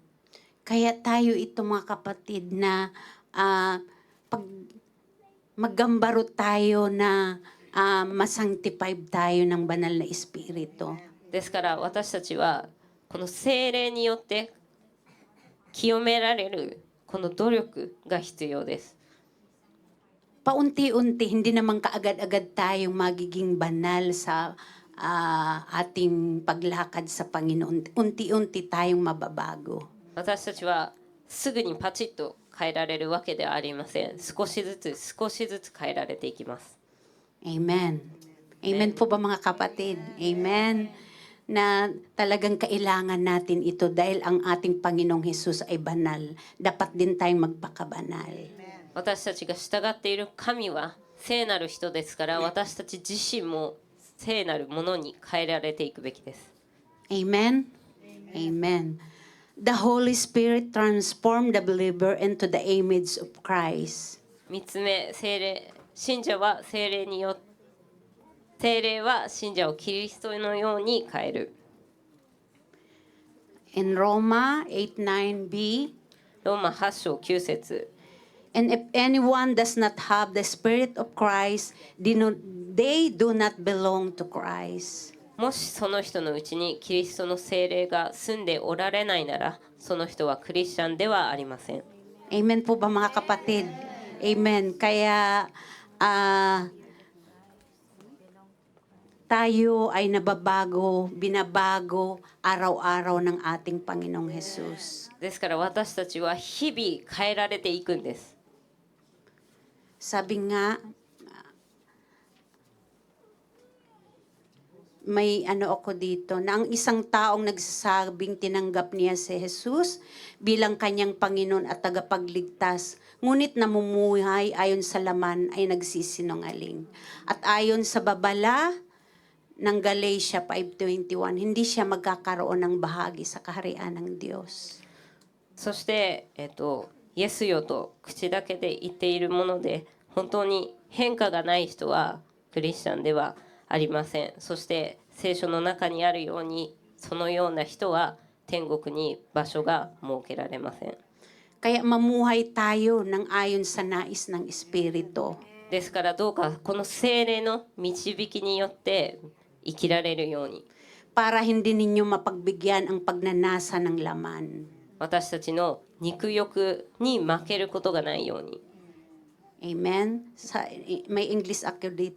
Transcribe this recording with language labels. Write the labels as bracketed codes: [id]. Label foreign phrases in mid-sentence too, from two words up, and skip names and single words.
[tl] Kaya tayo ito mga kapatid na pag maggambaro tayo na masanctified tayo ng banal na espiritu. [ja] ですから私たちはこの聖霊によって清められるこの努力が必要です。 [tl] Paunti-unti, hindi naman kaagad-agad tayong magiging banal sa ating paglakad sa Panginoon. Unti-unti tayong mababago. [ja] 私たちはすぐにパチッと変えられるわけではありません。少しずつ変えられていきます。 [tl] Amen. Amen po ba mga kapatid? Amen. Na talagang kailangan natin ito dahil ang ating Panginoong Hesus ay banal. Dapat din tayong magpakabanal. [ja] 私たちが従っている神は聖なる人ですから、私たち自身も聖なるものに変えられていくべきです。 [en] Amen? Amen. The Holy Spirit transformed the believer into the image of Christ. [ja] 3 つ目、信者は聖霊は信者をキリストのように変える。 [en] In Roma 8:9b, [ja] ローマ8章9節、 [en] and if anyone does not have the Spirit of Christ, they do not belong to Christ. [ja] もしその人のうちにキリストの聖霊が住んでおられないなら、その人はクリスチャンではありません。 [tl] Amen po ba mga kapatid? Amen. Kaya tayo ay binabago araw-araw ng ating Panginoong Jesus. [ja] ですから私たちは日々変えられていくんです。 [tl] Sabi nga, may ako dito, na ang isang taong nagsasabing tinanggap niya si Jesus bilang kanyang Panginoon at tagapagligtas, ngunit namumuhay ayon sa laman ay nagsisinungaling. At ayon sa babala ng Galatia 5:21, hindi siya magkakaroon ng bahagi sa kaharian ng Diyos. [ja] そして、イエスよと口だけで言っているもので、本当に変化がない人はクリスチャンではありません。そして聖書の中にあるように、そのような人は天国に場所が設けられません。 [tl] Kaya mamuhay tayo ng ayon sa nais ng Espiritu. [ja] ですからどうかこの聖霊の導きによって生きられるように、 [tl] Para hindi ninyo mapagbigyan ang pagnanasa ng laman. [ja] 私たちの肉欲に負けることがないように。 [tl] Amen? May English ako dito.